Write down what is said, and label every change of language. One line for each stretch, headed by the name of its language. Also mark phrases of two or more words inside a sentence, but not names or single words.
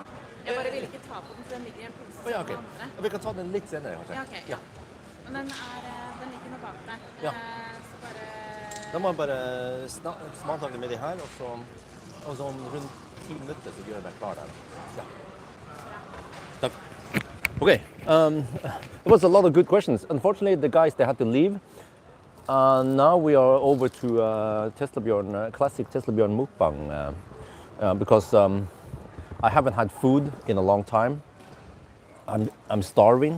Norwegian: Jeg bare vil ikke ta på den, for den ligger i en pose Ja, ok. som andre. Vi kan ta den litt senere, kanskje. Ja, ok. Ja. Men den ligger nå bak der. Ja. Så bare... Da må jeg bare smaltagge med de her, og så om rundt 10 minutter så gjør jeg deg klar der. Ja. Takk.
English: Okay, it was a lot of good questions. Unfortunately, the guys, they had to leave. Now we are over to Teslabjorn, classic Teslabjorn mukbang, because I haven't had food in a long time. I'm starving.